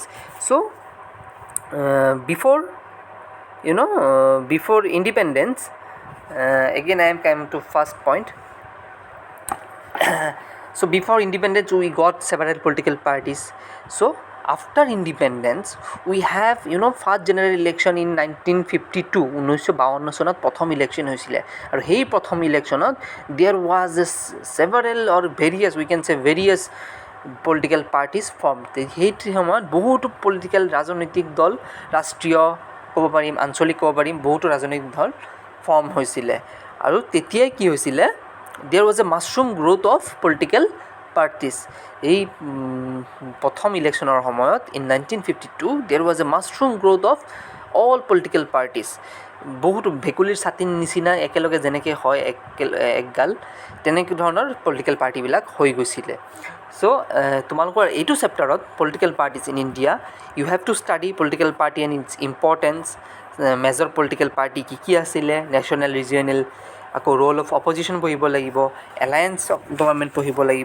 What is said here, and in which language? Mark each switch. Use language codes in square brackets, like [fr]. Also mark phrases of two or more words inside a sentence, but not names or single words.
[en] So before independence, again I am coming to first point. So before independence we got several political parties. So after independence we have first general election in 1952 [as] 1952 চনত প্ৰথম ইলেকশ্যন হৈছিলে আৰু সেই প্ৰথম ইলেকশ্যনত [en] there was several or various political parties formed. [as] সেই সময়ত বহুতো পলিটিকেল ৰাজনৈতিক দল ৰাষ্ট্ৰীয় ক'ব পাৰিম আঞ্চলিক ক'ব পাৰিম বহুতো ৰাজনৈতিক দল ফৰ্ম হৈছিলে আৰু তেতিয়াই কি হৈছিলে [en] there was a mushroom growth of political parties. [as] এই প্ৰথম ইলেকশ্যনৰ সময়ত [en] in 1952 there was a mushroom growth of all political parties. [as] বহুতো ভেকুলীৰ ছাতিৰ নিচিনা একেলগে যেনেকৈ হয় একগাল তেনেকৈ ধৰণৰ [en] political partyবিলাক [as] হৈ গৈছিলে. চ' তোমালোকৰ এইটো চেপ্টাৰত [en] political parties in India you have to study political party and its importance, major political party [as] কি আছিলে, [en] national regional, আকৌ role of opposition [as] পঢ়িব লাগিব, [en] alliance of government [as] পঢ়িব লাগিব.